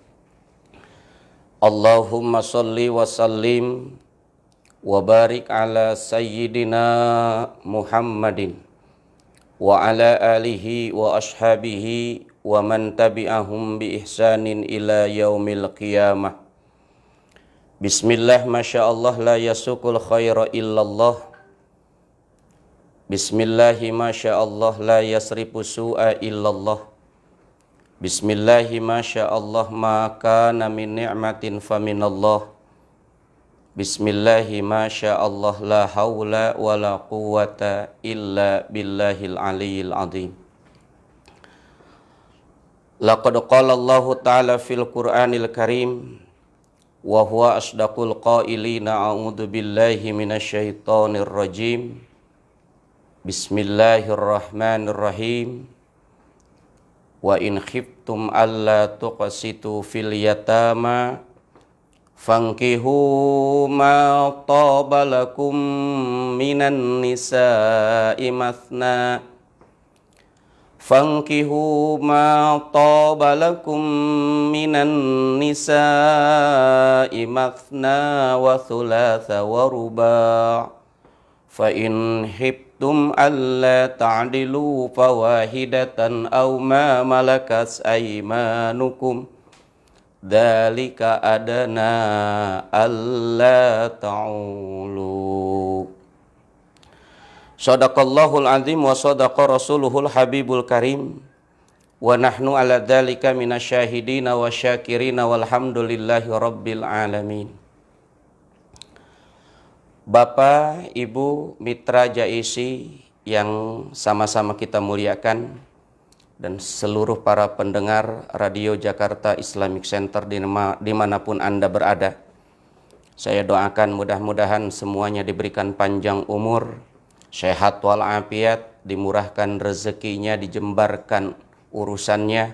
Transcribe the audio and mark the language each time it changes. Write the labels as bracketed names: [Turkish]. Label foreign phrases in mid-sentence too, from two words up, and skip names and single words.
[Arabic] اللهم صل وسلم وبارك على سيدنا محمد وعلى آله وأصحابه ومن تبعهم بإحسان إلى يوم القيامة. بسم الله, ما شاء الله، لا يسوق الخير إلا الله. بسم الله ما شاء الله، لا يصرف السوء إلا الله. بسم الله ما شاء الله، ما كان من نعمة فمن الله. بسم الله ما شاء الله، لا حول ولا قوة إلا بالله العلي العظيم. لقد قال الله تعالى في القرآن الكريم، وهو أصدق القائلين، أعوذ بالله من الشيطان الرجيم. بسم الله الرحمن الرحيم. وإن خفتم ألا تقسطوا في اليتامى فانكحوا ما طاب لكم من النساء مثنى, فانكحوا ما طاب لكم من النساء مثنى وثلاث ورباع، فإن خفتم ألا تعدلوا فواحدة أو ما ملكت أيمانكم, ذلك أدنى ألا تعولوا. صدق الله العظيم وصدق رسوله الحبيب الكريم، ونحن على ذلك من الشاهدين والشاكرين والحمد لله رب العالمين. [Indonesian] Bapak, Ibu, mitra JAISI yang sama-sama kita muliakan, dan seluruh para pendengar Radio Jakarta Islamic Center dimanapun Anda berada, saya doakan mudah-mudahan semuanya diberikan panjang umur, sehat walafiat, dimurahkan rezekinya, dijembarkan urusannya.